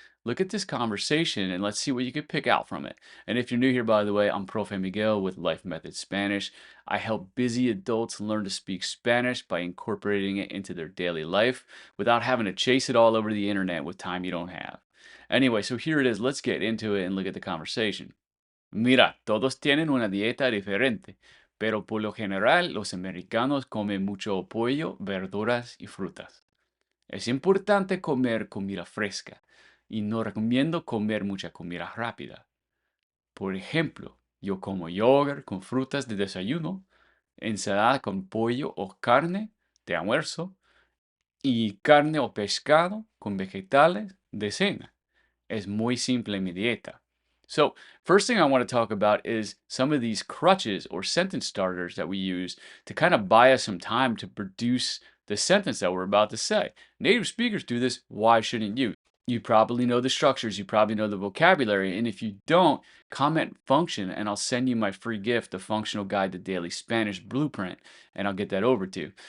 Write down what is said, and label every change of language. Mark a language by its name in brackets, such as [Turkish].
[English] Look at this conversation and let's see what you can pick out from it. And if you're new here, by the way, I'm Profe Miguel with Life Method Spanish. I help busy adults learn to speak Spanish by incorporating it into their daily life without having to chase it all over the internet with time you don't have. Anyway, so here it is. Let's get into it and look at the conversation. [Spanish] Mira, todos tienen una dieta diferente, pero por lo general los americanos comen mucho pollo, verduras y frutas. Es importante comer comida fresca y no recomiendo comer mucha comida rápida. Por ejemplo, yo como yogurt con frutas de desayuno, ensalada con pollo o carne de almuerzo y carne o pescado con vegetales de cena. Es muy simple mi dieta. [English] So, first thing I want to talk about is some of these crutches or sentence starters that we use to kind of buy us some time to produce the sentence that we're about to say. Native speakers do this, why shouldn't you? You probably know the structures, you probably know the vocabulary, and if you don't, comment function and I'll send you my free gift, the Functional Guide to Daily Spanish Blueprint, and I'll get that over to you.